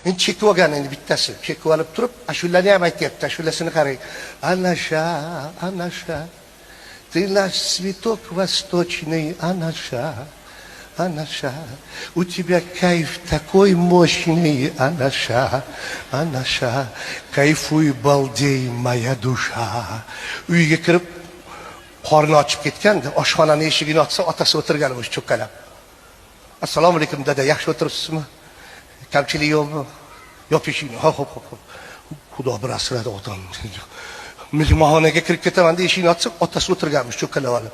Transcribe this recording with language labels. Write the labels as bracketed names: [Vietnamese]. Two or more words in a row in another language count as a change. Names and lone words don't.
[Uzbek] Endi chekib olgan endi bittasi. Chekib olib turib, ashulani ham aytyapti. Ashulasini qarang. Anasha. [Russian] Ты наш цветок восточный, Анаша. У тебя кайф такой мощный, Анаша. Кайфуй, балдей, моя душа. [Uzbek] Uyga kirib, qorni ochib ketganda, oshxonani eshigini ochsa, otasi o'tirgan o'sha cho'kkalab. Assalomu alaykum dada, yaxshi o'tiribsizmi? Kamchilik yo'qmi? Yopishingni. Hop. Xudo bir asradi otam. Mehmonxonaga kirib ketaman deb eshikni ochsa, otasi o'tirganmish cho'kkalab olib.